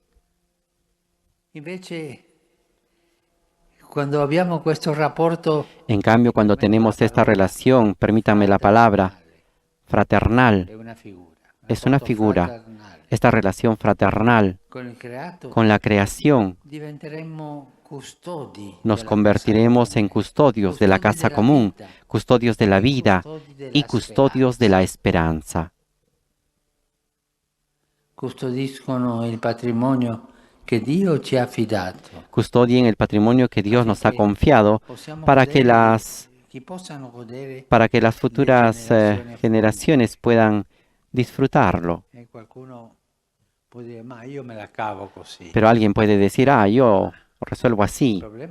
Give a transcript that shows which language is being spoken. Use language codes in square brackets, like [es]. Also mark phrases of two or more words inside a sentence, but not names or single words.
[it] Invece, quando abbiamo questo rapporto [es] En cambio, cuando tenemos esta relación, permítame la palabra, fraternal, [it] è una figura. [es] es una figura, [it] Fraternale. [es] esta relación fraternal [it] Con il creato [es] con la creación, [it] diventeremo custodi. [es] nos [it] della [es] convertiremos en custodios de la casa común, custodios de la vida y custodios de la esperanza. [it] custodiscono il patrimonio che Dio ci ha affidato. [es] custodien el patrimonio que Dios nos ha confiado para que las futuras generaciones puedan disfrutarlo. Pero alguien puede decir, yo resuelvo así.